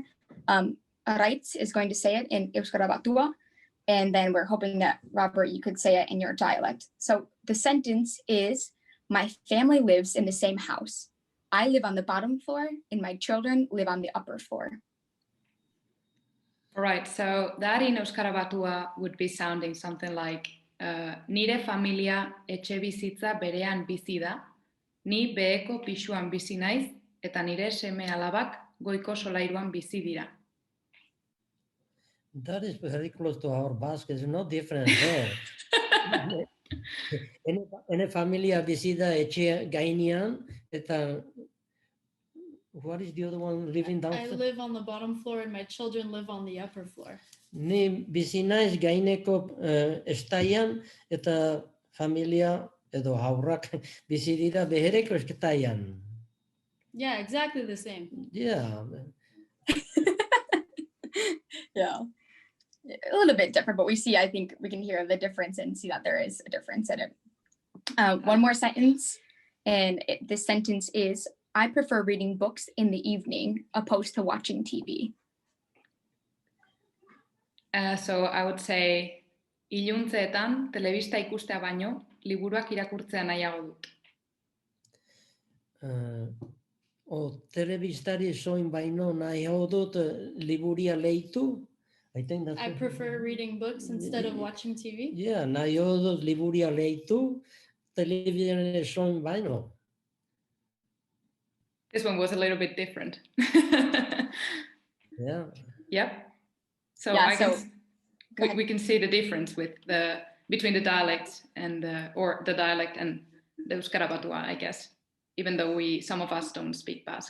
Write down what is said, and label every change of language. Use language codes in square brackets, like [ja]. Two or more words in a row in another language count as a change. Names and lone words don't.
[en] Raitz is going to say it in Euskara Batua, and then we're hoping that, Robert, you could say it in your dialect. So the sentence is, my family lives in the same house. I live on the bottom floor, and my children live on the upper floor. All right, so that in Euskara Batua would be sounding something like, [eu] nire familia etxe bizitza berean bizi da, ni beheko pisuan bizi naiz, eta nire seme alabak goiko solairuan bizi dira. [en] That is very close to our Basque. It's not different at all. [eu] Ene familia bizida etxe gainean, eta [en] what is the other one living downstairs? I live on the bottom floor and my children live on the upper floor. [eu] Ni bizi naiz gaineko estaian, eta familia edo haurrak bizi dira behereko estaian. [en] Yeah, exactly the same. Yeah. Yeah. A little bit different, but I think we can hear the difference and see that there is a difference in it. One more sentence, and this sentence is, I prefer reading books in the evening opposed to watching TV. So I would say, [eu] iluntzeetan telebista ikustea baino, liburuak irakurtzea nahiago dut. Telebistari soin baino nahiago dut liburia leitu. [en] I prefer reading books instead of watching TV. Yeah, [eu] nahiago dut liburia leitu, telebistari soin baino. [en] This one was a little bit different. Yeah. Yep. So Yeah, we can see the difference between the dialects and or the dialect and the Euskara Batua, I guess, even though some of us don't speak Basque.